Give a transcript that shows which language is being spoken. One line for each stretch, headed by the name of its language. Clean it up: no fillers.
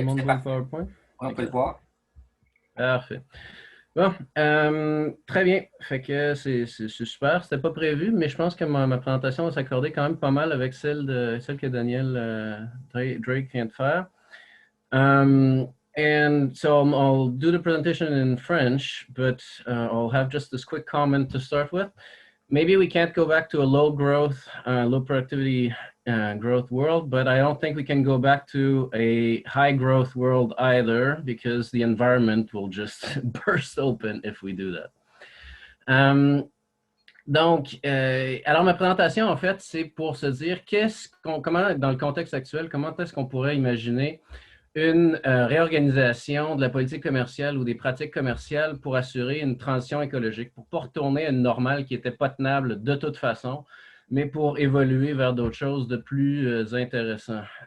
French: tout le monde voit le PowerPoint? On peut le voir. Parfait. Bon, très bien. Fait que c'est super. C'était pas prévu, mais je pense que ma présentation va s'accorder quand même pas mal avec celle que Daniel Drake vient de faire.
English: And so I'll do the presentation in French, but I'll have just this quick comment to start with. Maybe we can't go back to a low growth, low productivity growth world, but I don't think we can go back to a high growth world either, because the environment will just burst open if we do that.
French: Donc, alors ma présentation, en fait, c'est pour se dire comment, dans le contexte actuel, comment est-ce qu'on pourrait imaginer une réorganisation de la politique commerciale ou des pratiques commerciales pour assurer une transition écologique, pour ne pas retourner à une normale qui n'était pas tenable de toute façon, mais pour évoluer vers d'autres choses de plus intéressant.